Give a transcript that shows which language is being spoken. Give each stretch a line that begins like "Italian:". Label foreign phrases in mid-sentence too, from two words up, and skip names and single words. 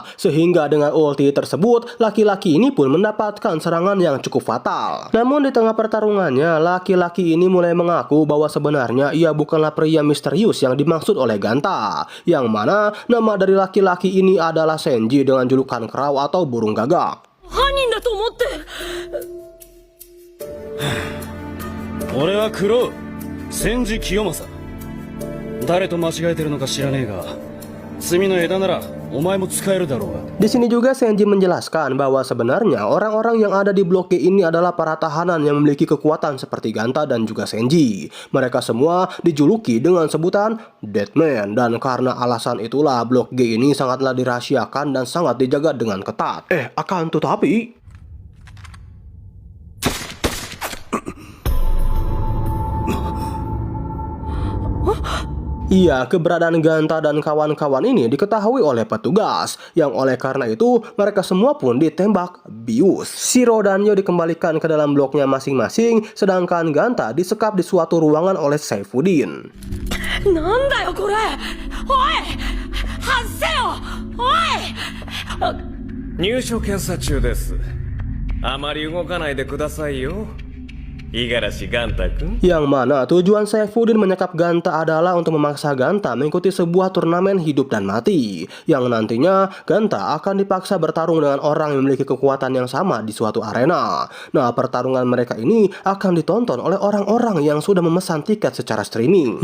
Indonesian: Sehingga dengan ulti tersebut, laki-laki ini pun mendapatkan serangan yang cukup fatal. Namun di tengah pertarungannya, laki-laki ini mulai mengaku bahwa sebenarnya ia bukanlah pria misterius yang dimaksud oleh Ganta. Yang mana nama dari laki-laki ini adalah Senji dengan julukan Crow atau burung gagak.
Japanese: 俺はクロウ、千治清正。誰と間違えてるのか知らねえが、罪の枝ならお前も使えるだろうが。
Indonesian: Di sini juga Senji menjelaskan bahwa sebenarnya orang-orang yang ada di blok G ini adalah para tahanan yang memiliki kekuatan seperti Ganta dan juga Senji. Mereka semua dijuluki dengan sebutan Deadman, dan karena alasan itulah blok G ini sangatlah dirahasiakan dan sangat dijaga dengan ketat. Akan tetapi iya, keberadaan Ganta dan kawan-kawan ini diketahui oleh petugas, yang oleh karena itu mereka semua pun ditembak bius. Shiro dan Yo dikembalikan ke dalam bloknya masing-masing, sedangkan Ganta disekap di suatu ruangan oleh Saifuddin.
Japanese: なんだよこれ。おい、外せよ。おい。入所検査中です。あまり動かないでくださいよ。 Igarashi Ganta kun.
Indonesian: Yang mana tujuan Saifuddin menyekap Ganta adalah untuk memaksa Ganta mengikuti sebuah turnamen hidup dan mati, yang nantinya Ganta akan dipaksa bertarung dengan orang yang memiliki kekuatan yang sama di suatu arena. Nah, pertarungan mereka ini akan ditonton oleh orang-orang yang sudah memesan tiket secara streaming.